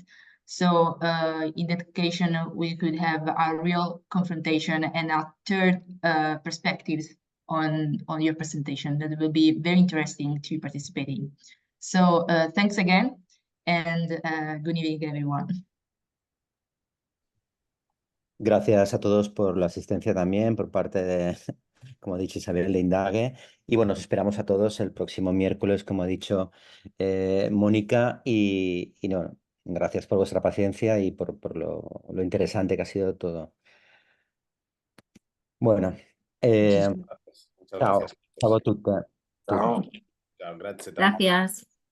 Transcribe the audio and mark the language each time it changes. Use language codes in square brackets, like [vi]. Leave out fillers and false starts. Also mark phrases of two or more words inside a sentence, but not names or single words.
[en] So in that occasion, we could have a real confrontation and a third perspectives on your presentation. That will be very interesting to participate in. So thanks again, and good evening, everyone. [es] Gracias a todos por la asistencia también por parte de, como ha dicho Isabel, de INDAGUE. Y bueno, os esperamos a todos el próximo miércoles, como ha dicho Mónica. Y no, Gracias por vuestra paciencia y por lo interesante que ha sido todo. Bueno, Muchas ciao, gracias. [it] ciao a tutti. Ciao. Ciao, grazie tanto. [es] Gracias.